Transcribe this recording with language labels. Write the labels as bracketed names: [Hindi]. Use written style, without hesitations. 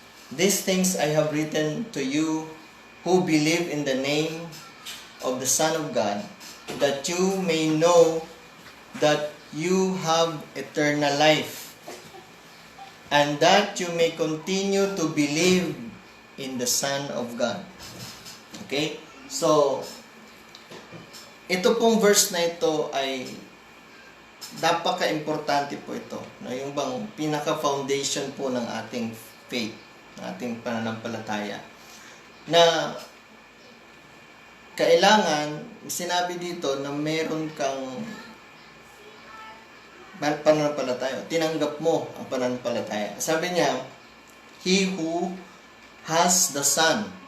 [English] These things I have written to you who believe in the name of the Son of God, that you may know that you have eternal life, and that you may continue to believe in the Son of God. Okay? [Filipino] So, ito pong verse na ito ay napaka-importante po ito. No? Yung bang pinaka-foundation po ng ating faith, ng ating pananampalataya. Na kailangan, sinabi dito na meron kang pananampalataya. Tinanggap mo ang pananampalataya. Sabi niya, [English] He who has the Son.